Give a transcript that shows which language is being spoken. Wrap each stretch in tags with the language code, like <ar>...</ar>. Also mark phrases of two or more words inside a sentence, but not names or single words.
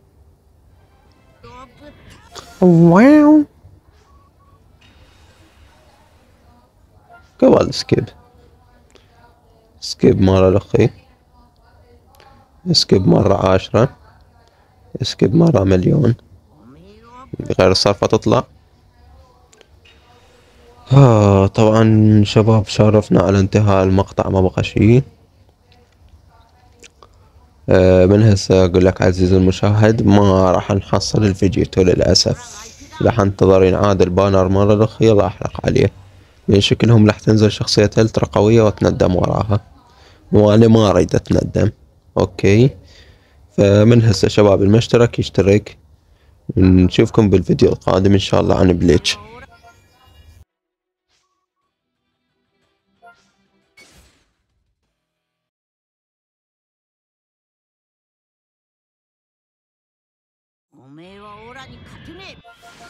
<ar>واو. قبل سكيب. سكيب مرة الاخي. سكيب مرة 10. سكيب مرة مليون.</ar> <ja>おめえは</ja> <ar>غير الصرفة تطلع. طبعا شباب شارفنا على انتهاء المقطع ما بقى شي. من هسه اقول لك عزيزي المشاهد ما راح نحصل الفيجيتو للاسف. راح انتظر ينعاد البانر مرة الاخي راح احرق عليه. لان شكلهم راح تنزل شخصية الترا قوية واتندم وراها. وانا ما اريد اتندم. اوكي. فمن هسه شباب المشترك يشترك. نشوفكم بالفيديو القادم ان شاء الله عن بليتش.</ar> <ja>おめえはオラに勝てねえ</ja>